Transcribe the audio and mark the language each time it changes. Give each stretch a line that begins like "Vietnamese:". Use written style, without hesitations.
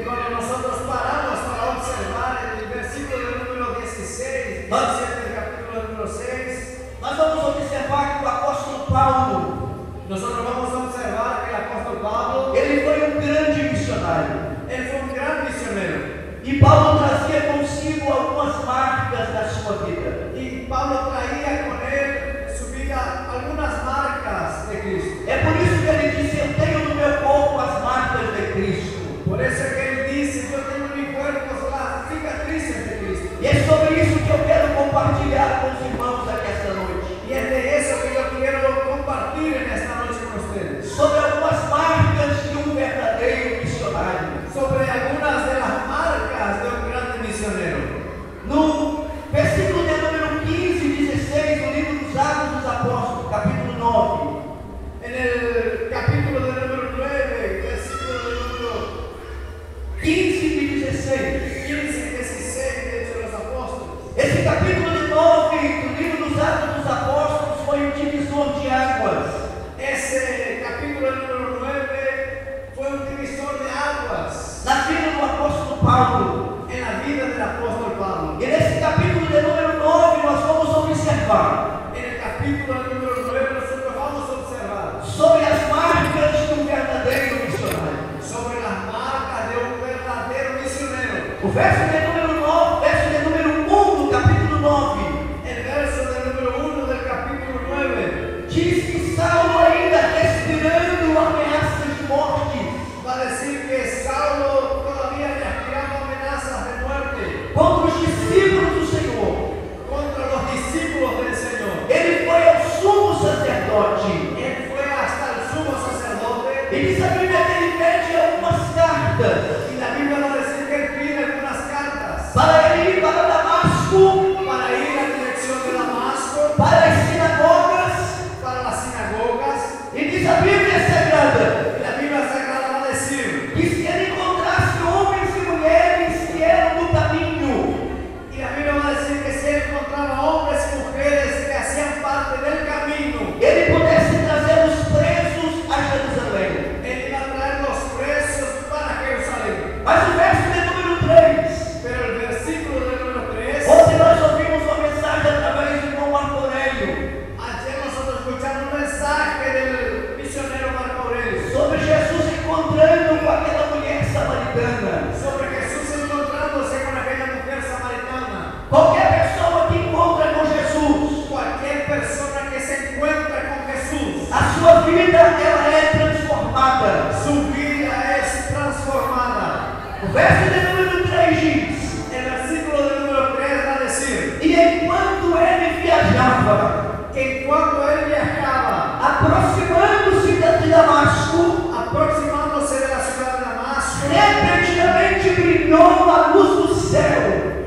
Spanish: Y cuando nosotros paramos para observar el versículo del número 16, 17 del capítulo número 6,
Portuguese: nós vamos observar que o apóstolo Paulo,
Spanish: nosotros vamos a observar que el apóstol Pablo,
Portuguese: ele foi um grande missionário.
Spanish: él fue un gran misionero.
Portuguese: E Paulo trazia consigo algumas marcas da sua vida.
Spanish: Y Pablo traía con él en su vida algunas marcas de Cristo.
Portuguese: É por isso que ele disse: eu tenho no meu corpo as marcas de Cristo.
Spanish: Por eso que él dice: yo tengo en mi cuerpo las cicatrices de Cristo.
Portuguese: E é sobre isso que eu quero compartilhar com os irmãos aqui esta noite.
Spanish: Y es de eso que yo quiero compartir en esta noche con ustedes.
Portuguese: Sobre algumas marcas de um verdadeiro missionário.
Spanish: Sobre algunas de las marcas de un gran misionero.
Portuguese: No versículo de número 15 e 16 do livro dos Atos dos Apóstolos, capítulo 9.
Spanish: En el capítulo del número 9, versículo del número
Portuguese: 15 e 16.
Spanish: 15 y 16 de Hechos de los Apóstoles.
Portuguese: Esse capítulo de 9 do livro dos Atos dos Apóstolos foi um divisor de águas.
Spanish: Ese capítulo del número 9 fue un divisor de aguas
Portuguese: Na vida do apóstolo Paulo.
Spanish: en la vida del apóstol Pablo.
Portuguese: E nesse capítulo de número 9 nós vamos observar
Spanish: En el capítulo del número 9 nosotros vamos a observar
Portuguese: sobre as marcas de um verdadeiro missionário.
Spanish: sobre las marcas de un verdadero misionero.
Portuguese: O verso de número 9, verso de número 1 do capítulo 9,
Spanish: El verso del número 1 del capítulo 9
Portuguese: diz que Saulo, ainda respirando ameaças de morte,
Spanish: va a decir que Saulo todavía respiraba amenazas de muerte
Portuguese: contra os discípulos do Senhor,
Spanish: contra los discípulos del Señor.
Portuguese: ele foi ao sumo sacerdote.
Spanish: Él fue hasta el sumo sacerdote
Portuguese: E diz a Bíblia que ele pede algumas cartas
Spanish: y la Biblia va a decir que él pide algunas cartas
Portuguese: para ele ir para Damasco,
Spanish: para ir a la dirección de Damasco,
Portuguese: para as sinagogas.
Spanish: para las sinagogas.
Portuguese: E diz a Bíblia Sagrada
Spanish: Y la Biblia Sagrada va a decir,
Portuguese: que se ele encontrasse homens e mulheres que eram do caminho,
Spanish: y la Biblia va a decir que si él encontraba hombres y mujeres que hacían parte del camino,
Portuguese: ele pudesse trazer os presos a Jerusalém.
Spanish: él iba a traer los presos para Jerusalén.
Portuguese: Mas o verso de número 3,
Spanish: Pero el versículo del número 3,
Portuguese: onde nós ouvimos uma mensagem através do irmão Marco Aurélio
Spanish: ayer nosotros escuchamos un mensaje del misionero Marco Aurelio
Portuguese: sobre Jesus encontrando com aquela mulher samaritana.
Spanish: sobre Jesús encontrándose con aquella mujer samaritana.
Portuguese: Qualquer pessoa que encontra com Jesus,
Spanish: Cualquier persona que se encuentra con Jesús,
Portuguese: a sua vida ela é transformada.
Spanish: su vida es transformada.
Portuguese: O verso de número 3 diz:
Spanish: El versículo del número 3 va a decir
Portuguese: e enquanto ele viajava,
Spanish: que cuando él viajaba,
Portuguese: aproximando-se de Damasco,
Spanish: aproximándose de la ciudad de Damasco,
Portuguese: repentinamente brilhou a luz do céu